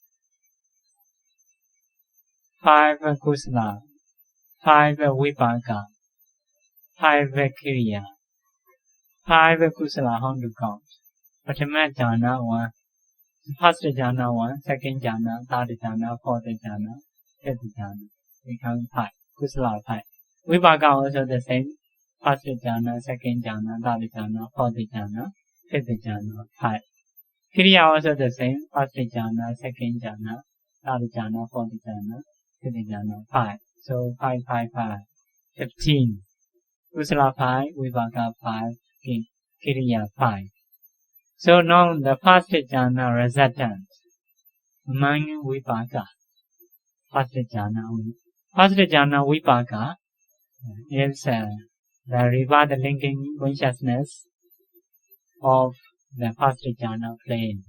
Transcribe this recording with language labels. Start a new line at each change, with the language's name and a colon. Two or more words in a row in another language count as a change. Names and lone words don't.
English: 5 Kusala, 5 Vipaka, 5 Kriya, 5 Kusala, on to count.
Pali: Prathama jhana 1.
English: First jhana 1, second jhana, third jhana, fourth jhana, fifth jhana. Become 5. Kusala 5. Vipaka also the same. First jhana, second jhana, third jhana, fourth jhana, fifth jhana, 5. Kriya also the same. First jhana, second jhana, third jhana, fourth jhana, fifth jhana, 5. So 5, 5, 5. 15. Kusala 5, Vipaka 5, Kriya 5. So now the first jhana resident among Vipaka. First jhana Vipaka is the reward linking consciousness of the first jhana plane.